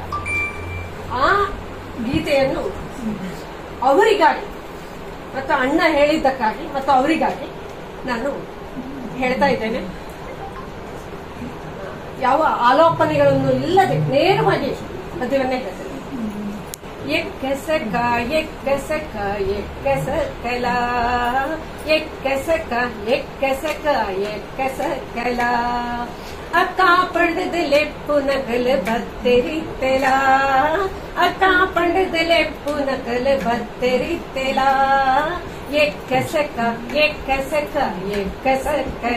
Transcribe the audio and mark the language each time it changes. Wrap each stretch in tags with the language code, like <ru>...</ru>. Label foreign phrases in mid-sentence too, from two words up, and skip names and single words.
<kn>ಆ ಗೀತೆಯನ್ನು ಅವರಿಗಾಗಿ ಮತ್ತು ಅಣ್ಣ ಹೇಳಿದ್ದಕ್ಕಾಗಿ ಮತ್ತು ಅವರಿಗಾಗಿ ನಾನು ಹೇಳ್ತಾ ಇದ್ದೇನೆ. ಯಾವ ಆಲೋಪನೆಗಳನ್ನು ಇಲ್ಲದೆ ನೇರವಾಗಿ ಪದ್ಯವನ್ನೇ ಹೇಳ್ತೇನೆ.</kn> <tcy>ಎಕ್ಕಸಕ ಎಕ್ಕಸಕ ಎಕ್ಕಸಕಲ ಎಕ್ಕಸಕ ಎಕ್ಕಸಕ ಎಕ್ಕಸಕಲ ಅಕ್ಕ ಪಂಡದ ಲೆಪ್ಪು ನಕಲು ಬತ್ತೆರಿತ್ತೆಲ ಅಕ್ಕ ಪಂಡದ ಲೆಪ್ಪು ನಕಲು ಬತ್ತೆರಿತ್ತೆಲ ಎಕ್ಕಸಕ ಎಕ್ಕಸಕ ಎಕ್ಕಸಕಲ</tcy>